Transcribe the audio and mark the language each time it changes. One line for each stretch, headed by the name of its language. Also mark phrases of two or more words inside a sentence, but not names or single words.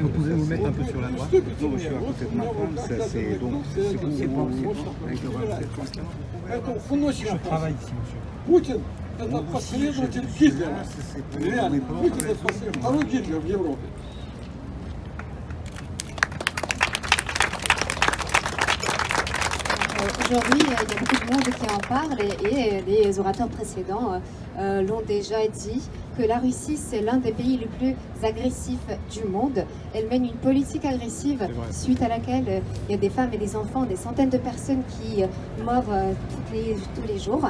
Russian: Не уступите мне, вот у меня в руках ядерный круг, поэтому он очень опасен. Путин — это последователь Гитлера. Реально. Путин — это второй Гитлер в Европе.
French: Aujourd'hui, il y a beaucoup de monde qui en parle et les orateurs précédents l'ont déjà dit que la Russie, c'est l'un des pays les plus agressifs du monde. Elle mène une politique agressive suite à laquelle il y a des femmes et des enfants, des centaines de personnes qui meurent tous les jours.